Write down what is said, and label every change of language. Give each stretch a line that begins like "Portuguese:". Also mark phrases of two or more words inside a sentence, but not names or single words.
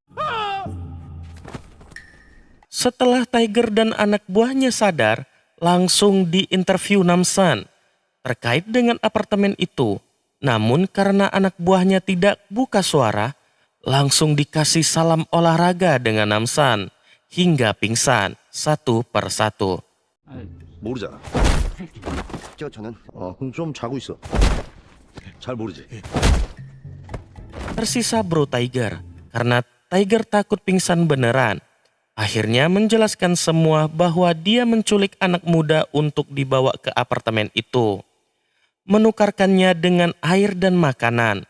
Indonesian: Setelah Tiger dan anak buahnya sadar, langsung diinterview Namsan terkait dengan apartemen itu. Namun karena anak buahnya tidak buka suara, langsung dikasih salam olahraga dengan Namsan hingga pingsan satu persatu.
Korean: 모르잖아. 저는 그럼 좀 자고 있어. 잘 모르지.
Indonesian: Tersisa Bro Tiger karena Tiger takut pingsan beneran. Akhirnya menjelaskan semua bahwa dia menculik anak muda untuk dibawa ke apartemen itu. Menukarkannya dengan air dan makanan.